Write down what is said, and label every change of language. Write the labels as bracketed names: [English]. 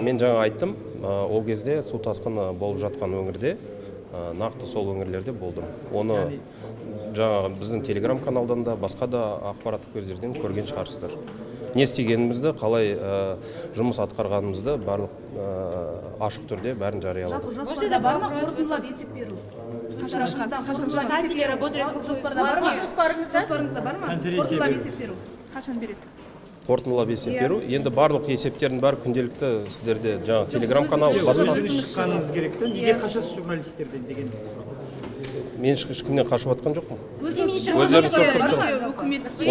[Kazakh] Мен жаңа айттым, ол кезде су тасқыны болып жатқан өңірде, нақты сол өңірлерде болдым. Оны жаңағы біздің телеграм каналдан да, басқа да ақпараттық көздерден көрген шығарсыздар. Не істегенімізді, қалай жұмыс атқарғанымызды барлық ашық түрде бәрін жарияладық. Жоспарда бар ма қорытындылап есеп беру? [Russian] Спасатели работают, [Kazakh] жоспарда бар ма? Жоспарыңызда бар ма? Қорытындылап есеп беру. Қашан бересіз? Қорытындылап есеп беру. Енді барлық есептердің бәрі күнделікті сіздерде жаңағы телеграм канал, басқа. Өзіңіз шыққаныңыз керек та, неге қашасыз журналистерден деген сұрақ. Мен ешкімнен қашып жатқан жоқпын. Өздеріңіз үкіметке